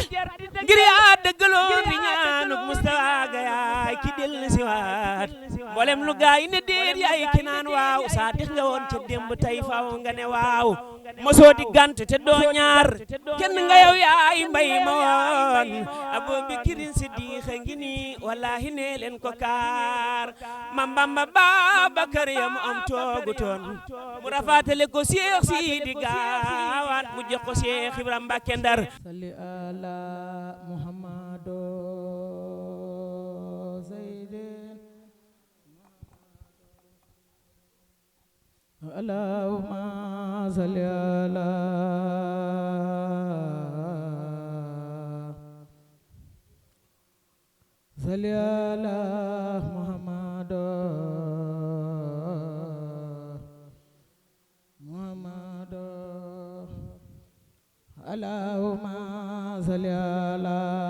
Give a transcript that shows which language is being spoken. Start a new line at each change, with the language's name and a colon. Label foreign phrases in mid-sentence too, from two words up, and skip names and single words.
Wolof: ngir yaa dëggaloon di ñaanuk Mustafa ga yaay ki del si waat mboolem lu gaa yi ne déet yaay ki naan waaw saa dix nga woon ca démb tey faaw nga ne waaw mosoo di gant te doo ñaar kenn nga yow yaay mbay ma woon Abubakrin Siddiq ngi nii wallahi ne leen ko kaar Mam Bamba Babakar ya mu am toogu toon mu rafaatale ko Cheikh Sidi Gaawaan mu jox ko Cheikh Ibrahima Mbacké Ndar
Arabic: صل على محمد سيد اللهم صل على محمد اللهم صل على